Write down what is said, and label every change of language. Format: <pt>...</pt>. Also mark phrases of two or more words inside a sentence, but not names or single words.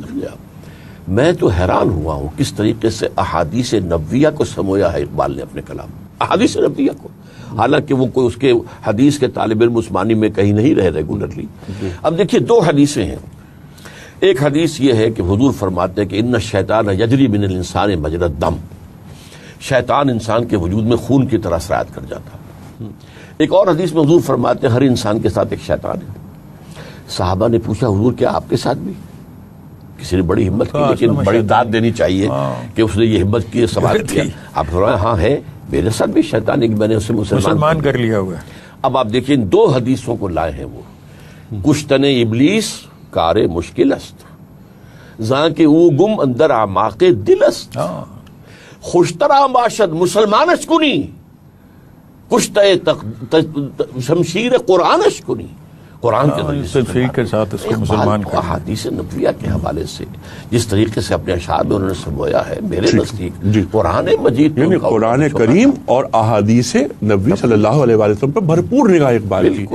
<ur>میں تو حیران ہوا ہوں کس طریقے سے احادیث نبویہ کو سمویا ہے اقبال نے اپنے کلام. احادیث نبویہ کو، حالانکہ وہ کوئی اس کے حدیث کے طالب علم عثمانی میں کہیں نہیں رہے ریگولرلی. اب دیکھیے دو حدیثیں ہیں. ایک حدیث یہ ہے کہ حضور فرماتے ہیں کہ</ur> <ar>ان الشیطان یجری من الانسان مجری الدم،</ar> <ur>شیطان انسان کے وجود میں خون کی طرح سرایت کر جاتا. ایک اور حدیث میں حضور فرماتے ہیں ہر انسان کے ساتھ ایک شیطان ہے. صحابہ نے پوچھا حضور کیا آپ کے ساتھ بھی؟ کسی نے بڑی ہمت کی، لیکن بڑی داد دینی چاہیے کہ اس نے یہ ہمت کی، سوال کیا. آپ فرمایا ہاں ہے، میرے ساتھ بھی شیطان ہے کہ میں نے اسے مسلمان کر لیا ہوا. اب آپ دیکھیں ان دو حدیثوں کو لائے ہیں وہ.</ur> <fa>کشتن ابلیس کار مشکل است، زاں کے او گم اندر اعماق دل است، خوشترا باشد مسلمان اشکنی کشتہ شمشیر قرآن اشکنی. قرآن</fa> <ur>کے ساتھ اس کو مسلمان کو احادیث نبویہ کے حوالے سے جس طریقے سے اپنے اشعار میں انہوں نے سمویا ہے، میرے نزدیک قرآن مجید یعنی قرآن کریم اور احادیث نبوی صلی اللہ علیہ وسلم پر بھرپور نگاہ اقبال کی.</ur>